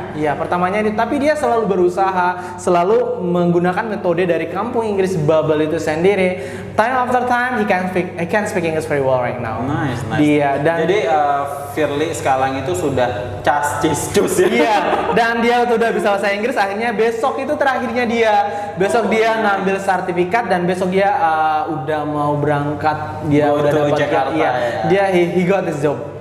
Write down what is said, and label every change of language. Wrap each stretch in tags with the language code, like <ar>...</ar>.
<id>Iya, pertamanya tapi dia selalu berusaha, selalu menggunakan metode dari Kampung Inggris Bubble itu sendiri.</id> <en>Time after time he can speak English very well right now. Nice.</en> <id>Dia dan jadi Firly sekarang itu sudah cus ya. Iya, dan dia udah bisa bahasa Inggris. Akhirnya besok itu terakhirnya dia. Besok dia ngambil sertifikat dan besok dia udah mau berangkat. Dia udah dapat Jakarta. Iya, dia</id> <en>he got this job.</en>